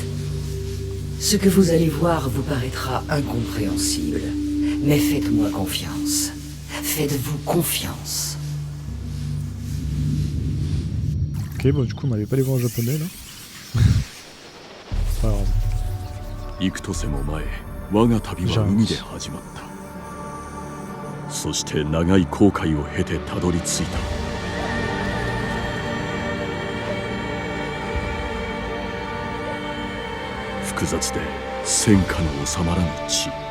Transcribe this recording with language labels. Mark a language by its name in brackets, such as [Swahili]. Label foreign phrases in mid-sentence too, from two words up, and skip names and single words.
[French] Ce que vous allez voir vous paraîtra incompréhensible, mais faites-moi confiance. Faites-vous confiance. Ok, bon du coup on n'avait pas les voix en japonais là. C'est pas grave. [Japanese] 幾年も前我が旅は海で始まった。そして長い航海を経てたどり着いた。複雑で戦火の収まらぬ地。